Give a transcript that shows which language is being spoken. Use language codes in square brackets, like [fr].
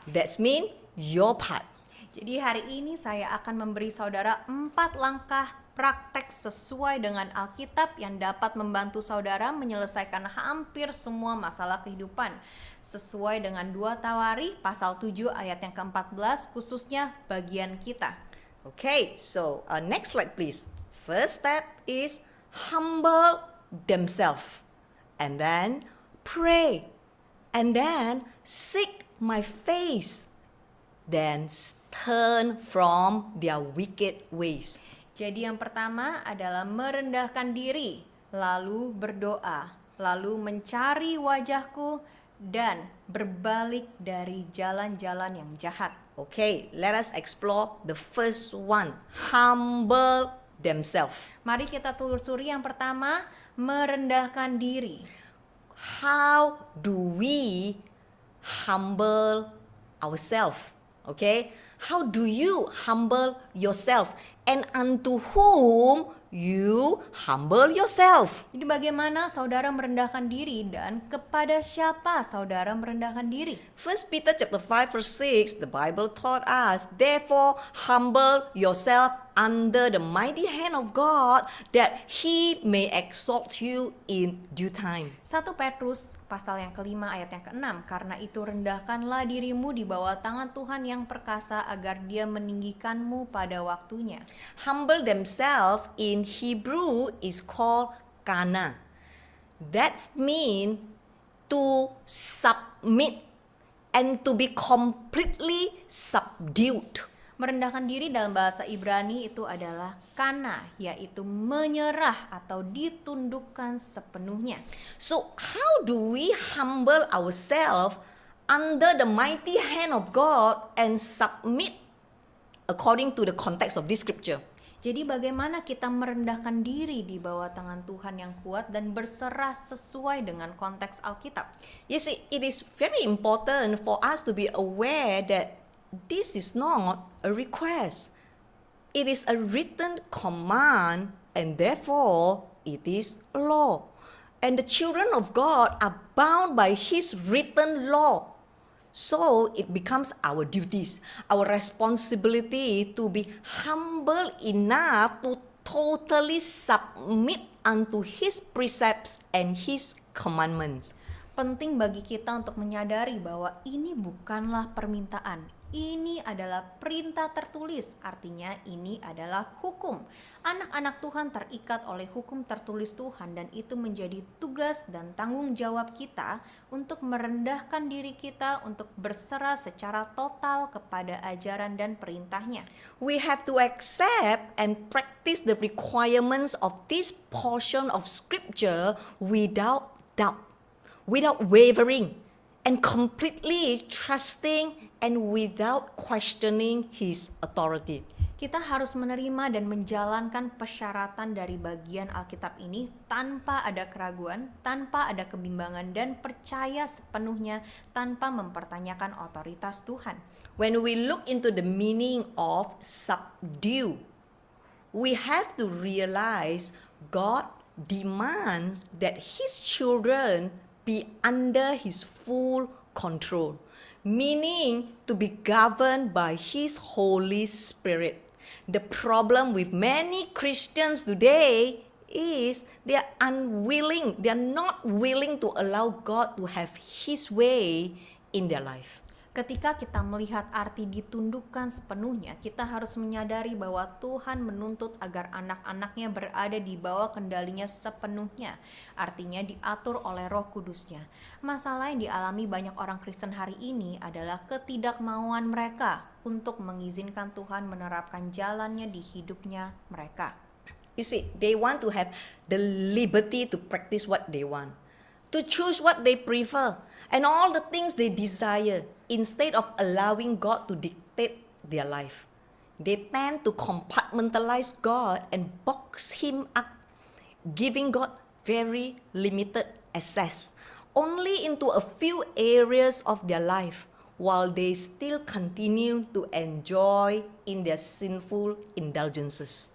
[en] That's mean your part. [id] Jadi hari ini saya akan memberi saudara 4 langkah praktek sesuai dengan Alkitab yang dapat membantu saudara menyelesaikan hampir semua masalah kehidupan. Sesuai dengan 2 Tawari pasal 7 ayat yang ke-14, khususnya bagian kita. [en] Okay, so next slide please. First step is humble themselves, and then pray, and then seek my face, then turn from their wicked ways. [id] Jadi yang pertama adalah merendahkan diri, lalu berdoa, lalu mencari wajahku, dan berbalik dari jalan-jalan yang jahat. [en] Okay, let us explore the first one, humble themselves. [id] Mari kita telusuri yang pertama, merendahkan diri. [en] How do we humble ourselves? Okay, how do you humble yourself? And unto whom you humble yourself? [id] Jadi bagaimana saudara merendahkan diri dan kepada siapa saudara merendahkan diri? [en] 1 Peter chapter 5 verse 6, the Bible taught us, therefore humble yourself under the mighty hand of God, that He may exalt you in due time. [id] 1 Petrus pasal yang kelima ayat yang ke-6, karena itu rendahkanlah dirimu di bawah tangan Tuhan yang perkasa agar Dia meninggikanmu pada waktunya. [en] Humble themselves in Hebrew is called kana. That's mean to submit and to be completely subdued. [id] Merendahkan diri dalam bahasa Ibrani itu adalah kana, yaitu menyerah atau ditundukkan sepenuhnya. [en] So how do we humble ourselves under the mighty hand of God and submit according to the context of this scripture? [id] Jadi bagaimana kita merendahkan diri di bawah tangan Tuhan yang kuat dan berserah sesuai dengan konteks Alkitab? [en] You see, it is very important for us to be aware that this is not a request. It is a written command, and therefore it is a law. And the children of God are bound by His written law. So it becomes our duties, our responsibility to be humble enough to totally submit unto His precepts and His commandments. [id] Penting bagi kita untuk menyadari bahwa ini bukanlah permintaan. Ini adalah perintah tertulis, artinya ini adalah hukum. Anak-anak Tuhan terikat oleh hukum tertulis Tuhan, dan itu menjadi tugas dan tanggung jawab kita untuk merendahkan diri kita untuk berserah secara total kepada ajaran dan perintahnya. [en] We have to accept and practice the requirements of this portion of scripture without doubt, without wavering, and completely trusting and without questioning His authority. [id] Kita harus menerima dan menjalankan persyaratan dari bagian Alkitab ini tanpa ada keraguan, tanpa ada kebimbangan, dan percaya sepenuhnya tanpa mempertanyakan otoritas Tuhan. [en] When we look into the meaning of subdue, we have to realize God demands that His children be under His full control, meaning to be governed by His Holy Spirit. The problem with many Christians today is they are unwilling, they are not willing to allow God to have His way in their life. [id] Ketika kita melihat arti ditundukkan sepenuhnya, kita harus menyadari bahwa Tuhan menuntut agar anak-anaknya berada di bawah kendalinya sepenuhnya, artinya diatur oleh Roh Kudusnya. Masalah yang dialami banyak orang Kristen hari ini adalah ketidakmauan mereka untuk mengizinkan Tuhan menerapkan jalannya di hidupnya mereka. [en] You see, they want to have the liberty to practice what they want, to choose what they prefer, and all the things they desire, instead of allowing God to dictate their life. They tend to compartmentalize God and box Him up, giving God very limited access, only into a few areas of their life, while they still continue to enjoy in their sinful indulgences.